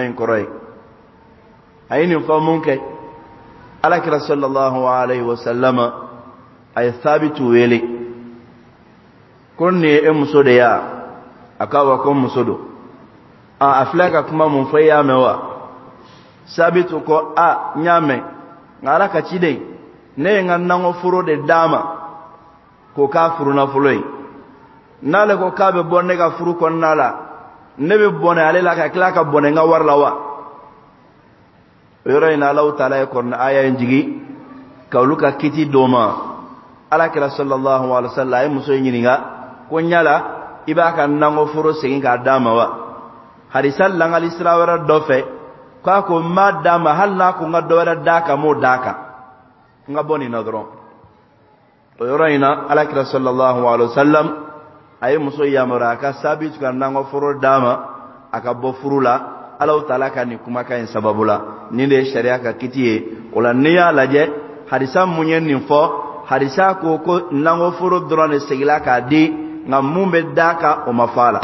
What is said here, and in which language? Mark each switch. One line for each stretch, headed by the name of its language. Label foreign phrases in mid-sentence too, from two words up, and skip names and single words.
Bambara: in kɔrɔ ye a ye nin fɔ mun kɛ alakira
Arabic: صلى الله عليه وسلم
Bambara: a ye Sabitu wele ko nin ye e muso de ya a k'a wa ko muso don a filɛ ka kuma mun fɔ i y'a mɛn wa Sabitu ko n y'a mɛn nka Ala ka ciden ne ye n ka nakɔ foro de d'a ma k'o k'a furu nafolo ye n'ale ko k'a bɛ bɔ ne ka furu kɔnɔna la ne bɛ bɔnɛ ale la ka tila ka bɔnɛ n ka wari la wa o yɔrɔ in na Alahu Taala ye kɔrɔna aya in jigi ka olu ka kiti d'o ma Alakira
Arabic: صلى الله عليه وسلم
Bambara: a ye muso in ɲininka ko ɲala i b'a ka nakɔ foro segin k'a d'a ma wa hadisa langali sira wɛrɛ dɔ fɛ k'a ko n b'a d'a ma hali n'a ko n ka dɔ wɛrɛ d'a kan n m'o d'a kan n ka bɔ nin na dɔrɔn o yɔrɔ in na Alakira
Arabic: صلى الله عليه وسلم
Bambara: a ye muso yamaruya a ka Sabitu ka nakɔ foro d'a ma a ka bɔ furu la Alahu Taala ka nin kumakan in sababu la nin de ye sariya ka kiti ye o la n'i y'a lajɛ hadisa mun ye nin fɔ hadisa ko nakɔ foro dɔrɔn de segila k'a di nka mun bɛ d'a kan o ma fɔ a la